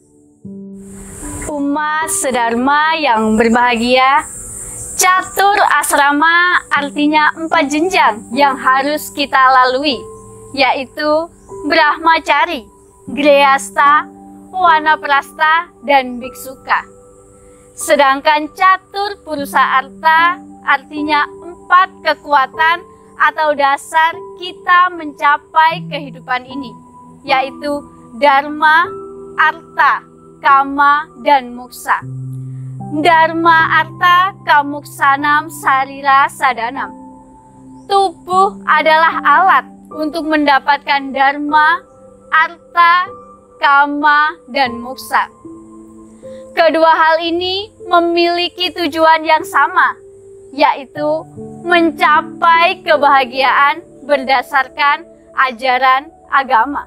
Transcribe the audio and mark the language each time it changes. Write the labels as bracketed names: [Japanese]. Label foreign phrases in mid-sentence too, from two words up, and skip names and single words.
[Indonesian] Umat sedharma yang berbahagia, catur asrama artinya 4 jenjang yang harus kita lalui, yaitu Brahmacari, Grihasta, Wanaprastha, dan Biksuka. Sedangkan catur purusa arta artinya 4 kekuatan atau dasar kita mencapai kehidupan ini, yaitu Dharma, Arta, Kama, dan Moksa. [Sanskrit] Dharma, Arta, Kamoksanam, Sarira, Sadanam. [Indonesian] Tubuh adalah alat untuk mendapatkan Dharma, Arta, Kama, dan Moksa. Kedua hal ini memiliki tujuan yang sama, yaitu mencapai kebahagiaan berdasarkan ajaran agama.